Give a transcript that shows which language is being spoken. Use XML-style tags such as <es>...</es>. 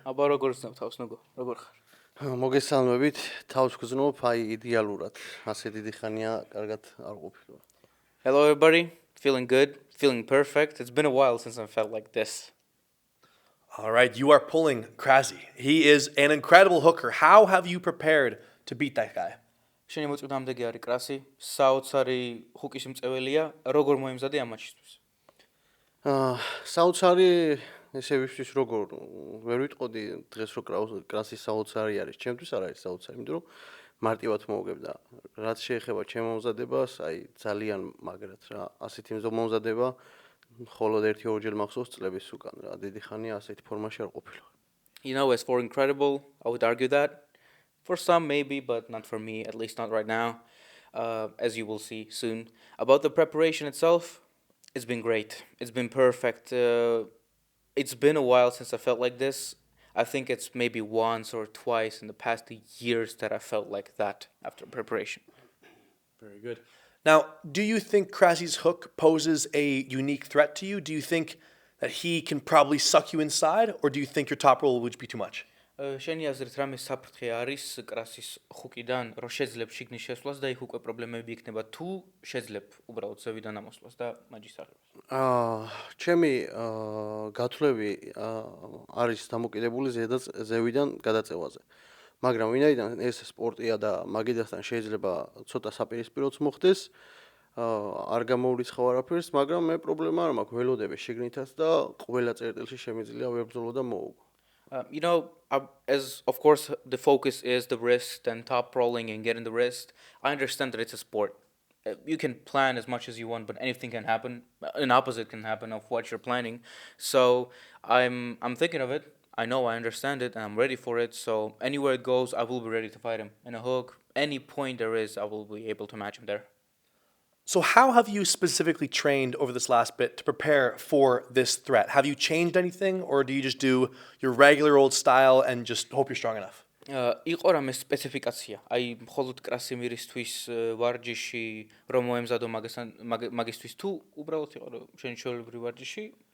<ka>აბა როგორ გსნებ თავს ნუგო? როგორ ხარ? მოგესალმებით, თავს გზნობ, აი იდეალურად. ასე დიდი ხანია კარგად არ ყოფილა.</ka> <en>Hello everybody, feeling good, feeling perfect. It's been a while since I felt like this. All right, you are pulling Krasi. He is an incredible hooker. How have you prepared to beat that guy?</en> <ka>შენი მოწვდომდე არის კრასი, საოცარი ჰუკის მწველია. როგორ მოიმზადე ამ მატჩისთვის? საოცარი ესე ვისთვის როგორ ვერ ვიტყოდი დღეს რო კრასი საოცარი არის, ჩემთვის არ არის საოცარი, იმიტომ რომ მარტივად მოვგებდა. რაც შეეხება ჩემ მომზადებას, აი ძალიან მაგრად რა, ასეთი მომზადება მხოლოდ 1-2 მახსოვს წლების უკან რა, დიდი ხანია ასეთი ფორმაში არ ყოფილა.</ka> <en>You know, as for incredible, I would argue that. For some maybe, but not for me, at least not right now. As you will see soon. About the preparation itself, it's been great. It's been perfect. It's been a while since I felt like this. I think it's maybe once or twice in the past years that I felt like that after preparation. Very good. Now, do you think Krasi's hook poses a unique threat to you? Do you think that he can probably suck you inside, or do you think your top roll would be too much?</en> <ka>შენი აზრით რამე საფრთხე არის კრასის ხუკიდან, რომ შეძლებ შიგნის შესვლას და იქ უკვე პრობლემები იქნება, თუ შეძლებ უბრალოდ ზევიდან ამოსვლას და მაჯის აღებას? ჩემი გათვლები არის დამოკიდებული ზევიდან გადაწევაზე. მაგრამ ვინაიდან ეს სპორტია და მაგიდასთან შეიძლება ცოტა საპირისპიროც მოხდეს, არ გამოვრიცხავ არაფერს, მაგრამ მე პრობლემა არ მაქვს, ველოდები შიგნითაც და ყველა წერტილში შემიძლია ვებრძოლო და მოვუგო.</ka> <en>You know, as of course the focus is the wrist and top rolling and getting the wrist, I understand that it's a sport. You can plan as much as you want, but anything can happen. An opposite can happen of what you're planning. So I'm thinking of it. I know I understand it and I'm ready for it. So anywhere it goes, I will be ready to fight him. In a hook, any point there is, I will be able to match him there. So how have you specifically trained over this last bit to prepare for this threat? Have you changed anything, or do you just do your regular old style and just hope you're strong enough?</en> <ka>იყო რამე სპეციფიკაცია. აი მხოლოდ კრასიმირისთვის ვარჯიში რომ მოემზადო მაგისთვის თუ უბრალოდ იყო რომ შენ ჩვეულებრივ ვარჯიში?</ka>